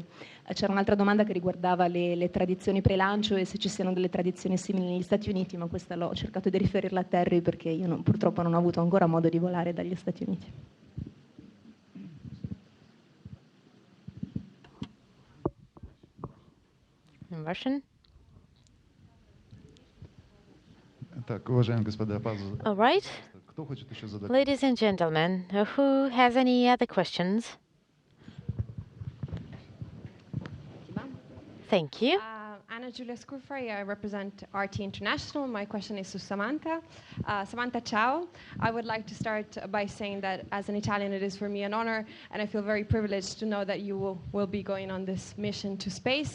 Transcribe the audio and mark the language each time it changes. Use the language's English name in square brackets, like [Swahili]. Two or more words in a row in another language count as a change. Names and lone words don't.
[Italian] C'era un'altra domanda che riguardava le tradizioni pre-lancio e se ci siano delle tradizioni simili negli Stati Uniti, ma questa l'ho cercato di riferirla a Terry perché io purtroppo non ho avuto ancora modo di volare dagli Stati Uniti. [English] In Russian? [Russian] Так, уважаемые господа, [English] All right. [Russian] кто хочет еще задать? [English] Ladies and gentlemen, who has any other questions? Thank you. Anna Giulia Scurfari, I represent RT International. My question is to Samantha. Samantha, ciao. I would like to start by saying that as an Italian, it is for me an honor, and I feel very privileged to know that you will be going on this mission to space.